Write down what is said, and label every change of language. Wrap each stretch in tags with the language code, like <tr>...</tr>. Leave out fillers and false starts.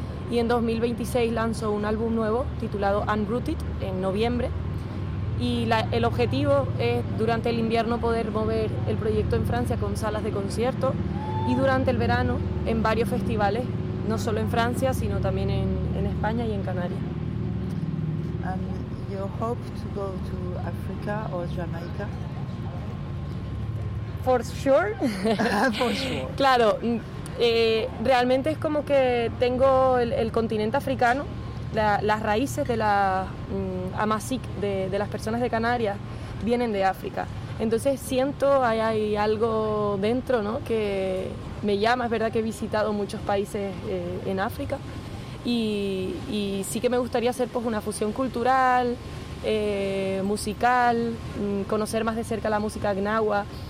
<es>Y en 2026 lanzo un álbum nuevo titulado Unrooted en noviembre. Y el objetivo es durante el invierno poder mover el proyecto en Francia con salas de concierto y durante el verano en varios festivales, no solo en Francia, sino también en España y en Canarias.</es> <en>And you hope to go to Africa or Jamaica? For sure. For sure.</en> <es>Claro, realmente es como que tengo el continente africano, las raíces de la Amazigh, de las personas de Canarias, vienen de África. Entonces siento hay algo dentro, ¿no?, que me llama. Es verdad que he visitado muchos países en África y sí que me gustaría hacer pues, una fusión cultural, musical, conocer más de cerca la música gnawa.</es>